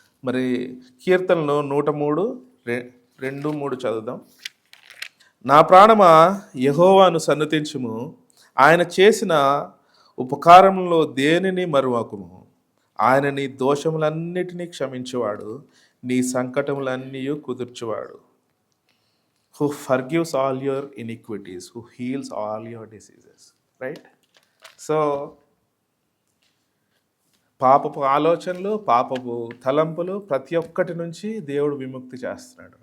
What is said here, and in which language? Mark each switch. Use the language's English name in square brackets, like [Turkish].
[Telugu] మరి కీర్తనలో 103:2-3 చదువుదాం. నా ప్రాణమా యెహోవాను సన్నుతించుము, ఆయన చేసిన ఉపకారంలో దేనిని మరువకుము, ఆయన నీ దోషములన్నిటినీ క్షమించువాడు, నీ సంకటములన్నీ కుదుర్చువాడు. [English] Who forgives all your iniquities, who heals all your diseases. Right? [Telugu] So పాపపు ఆలోచనలు, పాపపు తలంపులు ప్రతి ఒక్కటి నుంచి దేవుడు విముక్తి చేస్తున్నాడు.